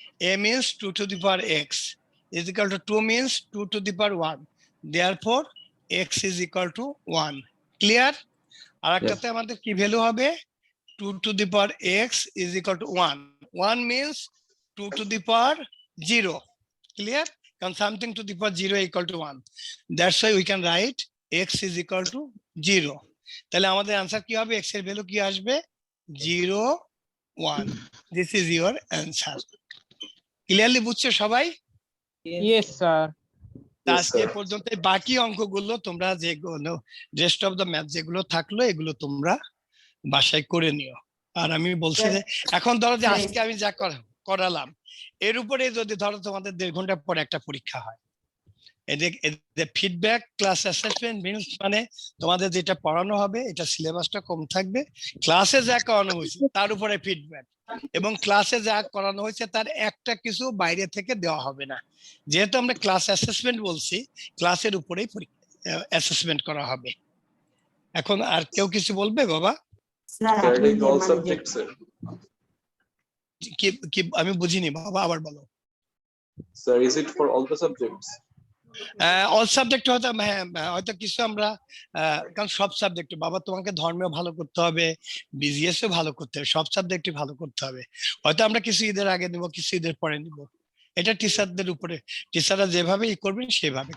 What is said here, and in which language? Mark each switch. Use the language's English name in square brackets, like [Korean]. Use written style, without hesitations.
[English] a means 2 to the power x is equal to 2 means 2 to the power 1, therefore x is equal to 1। Clear? [Bangla] আর একটাতে আমাদের কি value হবে? [English] 2 to the power x is equal to 1 1 means 2 to the power 0। clear? Can something to the power 0 equal to 1, that's why we can write x is equal to 0। [Bangla] তাহলে আমাদের answer কি হবে? x এর value কি আসবে? [English] 0 1। this is your answer। [Bangla] Clearly বুঝছো সবাই? [English] Yes sir. [Bangla] আজকে পর্যন্ত বাকি অঙ্কগুলো তোমরা যেগুলো [English] rest of the math [Bangla] যেগুলো থাকলো এগুলো তোমরা বাসায় করে নিও। আর আমি বলছি যে এখন ধরো যে আজকে আমি যা করালাম এর উপরে যদি ধরো তোমাদের 1.5 ঘন্টা পরে একটা পরীক্ষা হয়, এদের ফিডব্যাক ক্লাস অ্যাসেসমেন্ট মিন্স মানে তোমাদের যেটা পড়ানো হবে এটা সিলেবাসটা কম থাকবে, ক্লাসে যা করানো হয়েছে তার উপরে ফিডব্যাক, এবং ক্লাসে যা করানো হয়েছে তার একটা কিছু বাইরে থেকে দেওয়া হবে না। যেহেতু আমরা ক্লাস অ্যাসেসমেন্ট বলছি, ক্লাসের উপরেই অ্যাসেসমেন্ট করা হবে। এখন আর কেউ কিছু বলবে বাবা? স্যার আপনি [English] Regarding all subjects, sir. [Bangla] কি আমি বুঝিনি বাবা, আবার বলো। [English] Sir, is it for all the subjects? [Bangla] All subject হয়তো হ্যাঁ হয়তো কিছু আমরা কারণ সব সাবজেক্ট বাবা তোমাকে ধর্মেও ভালো করতে হবে, বিজিএস ও ভালো করতে হবে, সব সাবজেক্টই ভালো করতে হবে। হয়তো আমরা কিছু ঈদের আগে নিব, কিছু ঈদের পরে নিব, এটা টিচারদের উপরে, টিচাররা যেভাবে করবেন সেভাবে।